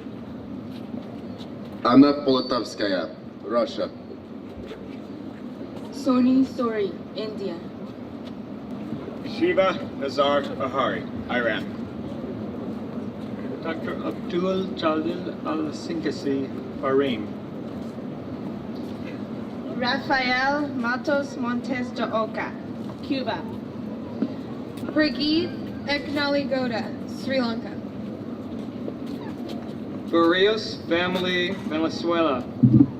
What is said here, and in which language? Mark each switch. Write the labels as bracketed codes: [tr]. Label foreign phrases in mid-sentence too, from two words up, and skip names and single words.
[en] Anna Politkovskaya, Russia. Soni Sori, India. Shiva Nazar Ahari, Iran. Dr. Abdul Jalil Al-Sinkasi, Bahrain. Rafael Matos Montes de Oca, Cuba. Brigitte Eknaligoda, Sri Lanka. Barrios family, Venezuela.